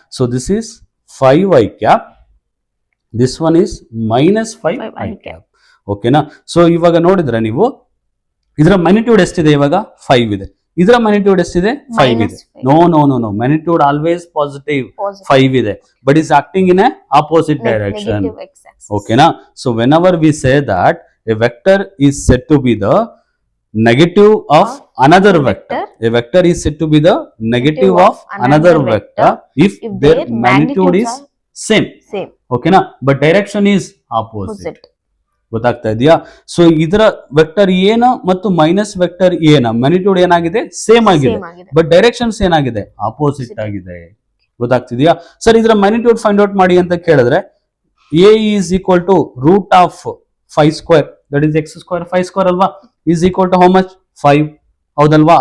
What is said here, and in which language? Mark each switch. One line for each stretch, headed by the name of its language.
English: So this is 5 i cap, this one is minus 5 i cap, ಓಕೆನಾ.
Kannada: So ಇವಾಗ ನೋಡಿದ್ರೆ ನೀವು ಇದರ ಮ್ಯಾಗ್ನಿಟ್ಯೂಡ್ ಎಷ್ಟಿದೆ, ಇವಾಗ 5 ಇದೆ, ಇದರ ಮ್ಯಾಗ್ನಿಟ್ಯೂಡ್ ಎಷ್ಟಿದೆ 5 ಇದೆ.
English: no no no no, magnitude always positive
Kannada: 5 ಇದೆ,
English: But is acting in a opposite direction, ಓಕೆನಾ. So whenever we say that a vector is said to be the negative of another vector, a vector is said to be the negative of another vector if their magnitude is same, okay na, but direction is opposite.
Kannada: ಗೊತ್ತಾಗ್ತಾ ಇದೆಯಾ? So ಇದರ vector ಏನ ಮತ್ತು minus vector ಏನ magnitude ಏನಾಗಿದೆ, same ಆಗಿದೆ, but directions ಏನಾಗಿದೆ, opposite ಆಗಿದೆ. ಗೊತ್ತಾಗ್ತಿದೆಯಾ?
English: sir ಇದರ magnitude find out
Kannada: ಮಾಡಿ ಅಂತ ಕೇಳಿದ್ರೆ,
English: A is equal to root of 5 square, that is x square, 5 square ಅಲ್ವಾ, is equal to how much 5, ಹೌದಲ್ವಾ.